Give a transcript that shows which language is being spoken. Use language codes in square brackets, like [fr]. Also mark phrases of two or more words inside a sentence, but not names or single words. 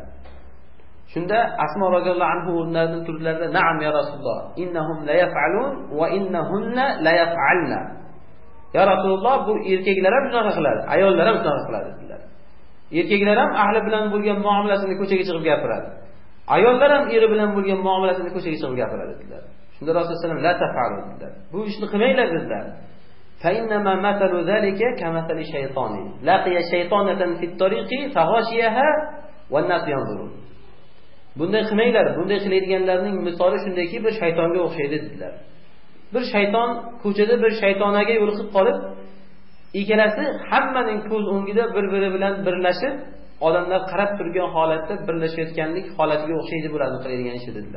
[uz] Shunda Asma [ar] رضي الله عنه [uz] o'rnlaridan turdilarda, [ar] "نعم يا رسول الله، إنهم ليفعلون وإنهن ليفعلن." يا رسول الله, [uz] bu erkaklar ham shunaqa qiladi, ayollar ham shunaqa qiladi dedilar. Erkaklar ham ahli bilan bo'lgan muomalasini ko'chaga chiqib gapiradi. Ayollar ham eri bilan bo'lgan muomalasini ko'chaga chiqib gapiradi dedilar. Shunda Rasululloh [ar] صلى الله عليه وسلم لا تفعلوا [uz] dedilar. Bu ishni qilmanglar dedilar. [ar] فإنما مثل ذلك كمثل شيطان. لقي شيطانة في الطريق فغشيها والناس ينظرون. [uz] Bunday qilmanglar, bunday qilaydiganlarning misoli shundayki, bir shaytonga o'xshaydi dedilar. Bir shayton ko'chada bir shaytonaga yo'liqib qolib, ikkalasi hammaning ko'z o'ngida bir-biri bilan birlashib, odamlar qarab turgan holatda birlashayotganlik holatiga o'xshaydi bularni qiladigan ishi dedilar.